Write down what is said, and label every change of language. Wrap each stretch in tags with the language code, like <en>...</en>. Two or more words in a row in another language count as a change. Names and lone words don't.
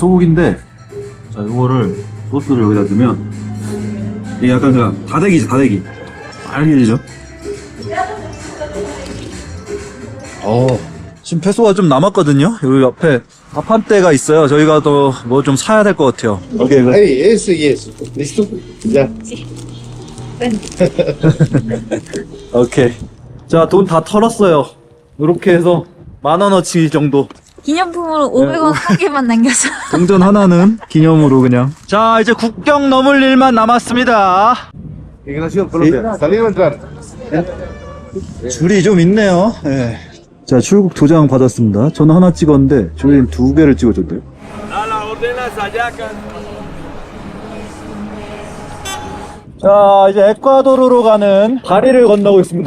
<ko>소고기인데, 자, 이거를 소스를 여기다 두면 이게 약간 그 다대기지, 다대기. 알겠죠? 지금 페소가 좀 남았거든요. 여기 옆에 밥 한 대가 있어요. 저희가 또 뭐 좀 사야 될 것 같아요. 오케이.</ko> <es>Hey, eso y eso. ¿Listo? Ya.</es> <ko>오케이. 자, 돈 다 털었어요. 이렇게 해서 10,000원어치 정도. 기념품으로 500원 한 개만 남겨서. 동전 하나는 기념으로 그냥. 자, 이제 국경 넘을 일만 남았습니다.</ko> <es>Ignacio, Colombia. Salir o entrar.</es> <ko>줄이 좀 있네요. 예. 자, 출국 도장 받았습니다. 저는 하나 찍었는데 저희는 2개를 찍어줬대요. 자, 이제 에콰도르로 가는 다리를 건너고 있습니다.</ko>